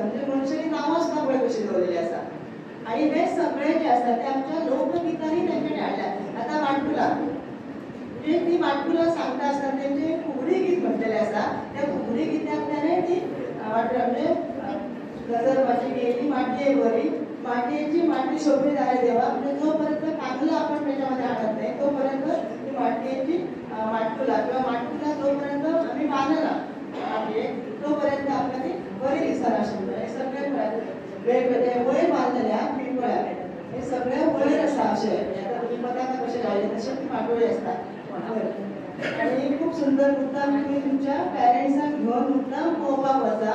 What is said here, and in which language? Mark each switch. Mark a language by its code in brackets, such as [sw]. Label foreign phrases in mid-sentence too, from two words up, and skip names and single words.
[kok] म्हणजे मनशांनी नांवां सुद्दां पळय कशी दवरलेली आसा. आनी हे सगळे जे आसा ते आमच्या लोकगितांनी तेंच्यांनी हाडल्यात. आतां वाटकुलां म्हणजे ती वाटकुलां सांगता आसतना तेंचें फुगडी गीत म्हणटलें आसा. त्या फुगडी गित्यांतल्यान ती म्हणजे गजर गेली माटये बरी, माटयेची माटी शोभली जाल्यार देवा, म्हणजे जोपर्यंत कांगला आपण त्याच्यामध्ये हाडत नाही तोपर्यंत ती माटयेची माटकुलां किंवा माटकुलां जोपर्यंत आमी बांदना माटयेक तोपर्यंत आमकां ती बरी दिसना आशिल्ली. हे सगळे वेगवेगळे वयर बांदलेल्या पिंपळ्या, हे सगळे वयर आसा अशे. आतां तुमी पताका कशे लायले तशे ती माटोळी आसता. आनी खूब सुंदर मुद्दाम तुमी तुमच्या पॅरंट्सांक घेवन मुद्दाम पळोवपाक वचा.